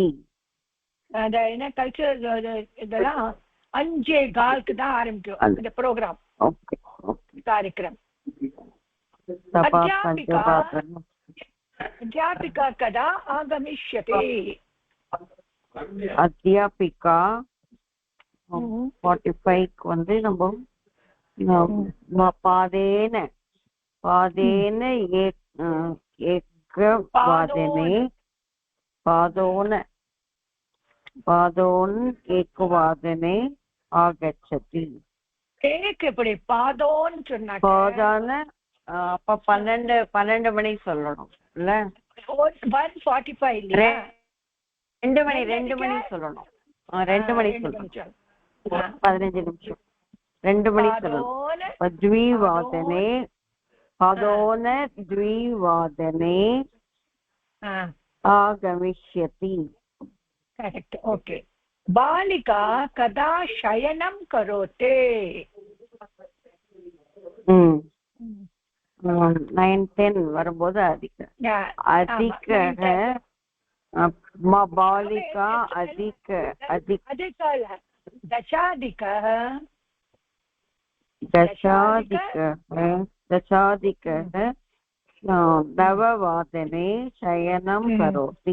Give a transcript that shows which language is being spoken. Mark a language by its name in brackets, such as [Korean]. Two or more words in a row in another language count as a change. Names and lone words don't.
[Tamil] கல்ச்சரல் இதெல்லாம் 5:15 தான் ஆரம்பிக்கும் இந்த ப்ரோக்ராம். [Sanskrit] कार्यक्रम. अध्यापिका कदा आगमिष्यति? अध्यापिका 45 [Tamil] வந்து நம்ம [Sanskrit] பாதேன एकवादने आगच्छति. [Tamil] எப்படி பாதோன்னு சொன்னாங்க? பாதான அப்ப 12 மணி சொல்லணும் இல்ல? 1:45 இல்லையா? 2 மணி சொல்லணும். 2 மணி சொல்லணும். 15 நிமிஷம் 2 மணி சொல்லணும். [Sanskrit] द्विवादने पादोन द्विवादने आगमिष्यति. [English] Correct. OK. [Sanskrit] बालिका कदा शयनं करोति? 9-10 [Tamil] வரும்போது அதிக [Sanskrit] बालिका अधिक दशाधिकः नववादने शयनं करोति.